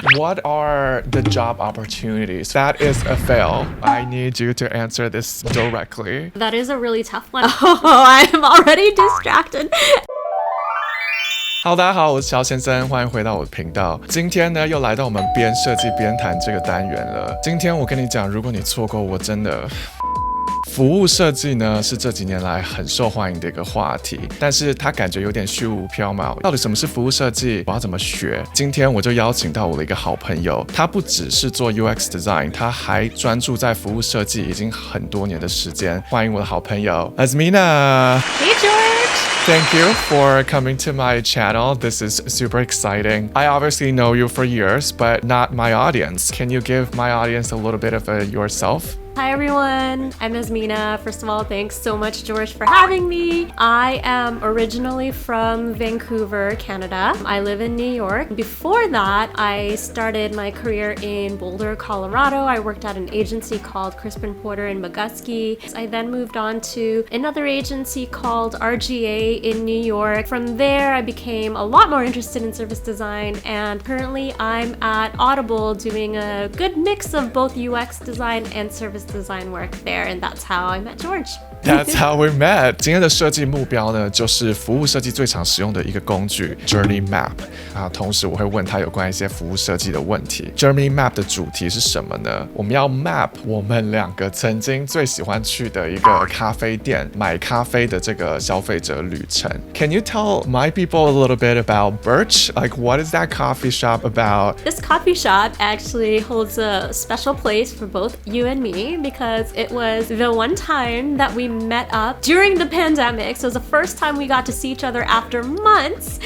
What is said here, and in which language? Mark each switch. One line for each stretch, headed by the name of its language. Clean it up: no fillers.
English: What are the job opportunities? That is a fail. I need you to answer this directly. That is a really tough one. Oh, I'm already distracted. Hello，
Chinese: 大家好，我是乔先生，欢迎回到我的频道。今天呢，又来到我们边设计边谈这个单元了。今天我跟你讲，如果你错过，我真的。服务设计呢是这几年来很受欢迎的一个话题，但是它感觉有点虚无缥缈。到底什么是服务设计？我要怎么学？今天我就邀请到我的一个好朋友，他不只是做 UX design， 他还专注在服务设计已经很多年的时间。欢迎我的好朋友
English: Azmina。Hey George。Thank you for coming to my channel. This is super exciting. I obviously know you for years, but not my audience. Can you give my audience a little bit of yourself? Hi everyone, I'm Azmina. First of all, thanks so much, George, for having me. I am originally from Vancouver, Canada. I live in New York. Before that, I started my career in Boulder, Colorado. I worked at an agency called Crispin Porter in McGusky. I then moved on to another agency called RGA in New York. From there, I became a lot more interested in service design, and currently I'm at Audible doing a good mix of both UX design and service design work there, and that's how I met George. That's how we met.
Chinese: 今天的设计目标呢，就是服务设计最常使用的一个工具 Journey Map 啊。同时我会问他有关一些服务设计的问题。Journey Map 的主题是什么呢？我们要 map 我们两个曾经最喜欢去的一个咖啡店买咖啡的这个消费者旅程。
English: Can you tell my people a little bit about Birch? Like, what is that coffee shop about? This coffee shop actually holds a special place for both you and me because it was the one time that we met up during the pandemic. So it was the first time we got to see each other after months.